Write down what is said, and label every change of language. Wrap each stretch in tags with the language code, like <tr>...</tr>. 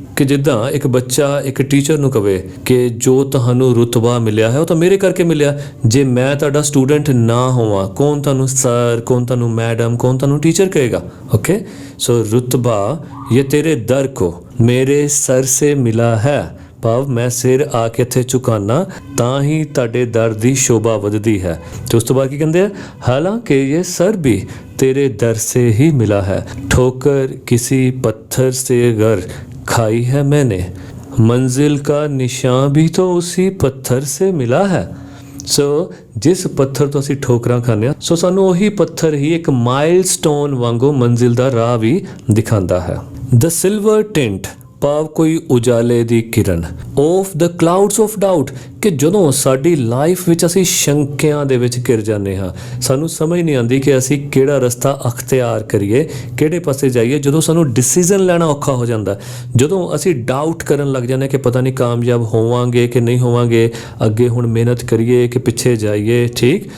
<pa>ਕਿ ਜਿੱਦਾਂ ਇੱਕ ਬੱਚਾ ਇੱਕ ਟੀਚਰ ਨੂੰ ਕਵੇ ਕਿ ਜੋ ਤੁਹਾਨੂੰ ਰੁਤਬਾ ਮਿਲਿਆ ਹੈ ਉਹ ਤਾਂ ਮੇਰੇ ਕਰਕੇ ਮਿਲਿਆ, ਜੇ ਮੈਂ ਤੁਹਾਡਾ ਸਟੂਡੈਂਟ ਨਾ ਹੋਵਾਂ ਕੌਣ ਤੁਹਾਨੂੰ ਸਰ, ਕੌਣ ਤੁਹਾਨੂੰ ਮੈਡਮ, ਕੌਣ ਤੁਹਾਨੂੰ ਟੀਚਰ ਕਹੇਗਾ। ਓਕੇ, ਸੋ ਰੁਤਬਾ ਇਹ</pa> <hi>ਤੇਰੇ ਦਰ ਕੋ ਮੇਰੇ ਸਰ ਸੇ ਮਿਲਾ ਹੈ,</hi> <pa>ਭਾਵ ਮੈਂ ਸਿਰ ਆ ਕੇ ਇੱਥੇ ਝੁਕਾਨਾ ਤਾਂ ਹੀ ਤੁਹਾਡੇ ਦਰ ਦੀ ਸ਼ੋਭਾ ਵਧਦੀ ਹੈ। ਤੇ ਉਸ ਤੋਂ ਬਾਅਦ ਕੀ ਕਹਿੰਦੇ ਆ, ਹਾਲਾਂਕਿ ਇਹ ਸਰ ਵੀ</pa> <hi>तेरे दर से ही मिला है, ठोकर किसी पत्थर से अगर खाई है मैंने, मंजिल का निशान भी तो उसी पत्थर से मिला है।</hi> <pa>सो जिस पत्थर तो ਅਸੀਂ ਠੋਕਰਾਂ ਖਾਂਦੇ ਹਾਂ, ਸੋ ਸਾਨੂੰ ਉਹੀ ਪੱਥਰ ਹੀ ਇੱਕ ਮਾਈਲਸਟੋਨ ਵਾਂਗੂ ਮੰਜ਼ਿਲ ਦਾ ਰਾਹ ਵੀ ਦਿਖਾਉਂਦਾ ਹੈ।</pa> <en>The silver tint</en> <pa>ਭਾਵ ਕੋਈ ਉਜਾਲੇ ਦੀ ਕਿਰਨ।</pa> <en>of the clouds of doubt,</en> <pa>ਕਿ ਜਦੋਂ ਸਾਡੀ ਲਾਈਫ ਵਿੱਚ ਅਸੀਂ ਸ਼ੰਕਿਆਂ ਦੇ ਵਿੱਚ ਘਿਰ ਜਾਂਦੇ ਹਾਂ, ਸਾਨੂੰ ਸਮਝ ਨਹੀਂ ਆਉਂਦੀ ਕਿ ਅਸੀਂ ਕਿਹੜਾ ਰਸਤਾ ਅਖਤਿਆਰ ਕਰੀਏ, ਕਿਹੜੇ ਪਾਸੇ ਜਾਈਏ, ਜਦੋਂ ਸਾਨੂੰ ਡਿਸੀਜਨ ਲੈਣਾ ਔਖਾ ਹੋ ਜਾਂਦਾ, ਜਦੋਂ ਅਸੀਂ ਡਾਊਟ ਕਰਨ ਲੱਗ ਜਾਂਦੇ ਕਿ ਪਤਾ ਨਹੀਂ ਕਾਮਯਾਬ ਹੋਵਾਂਗੇ ਕਿ ਨਹੀਂ ਹੋਵਾਂਗੇ, ਅੱਗੇ ਹੁਣ ਮਿਹਨਤ ਕਰੀਏ ਕਿ ਪਿੱਛੇ ਜਾਈਏ, ਠੀਕ।</pa>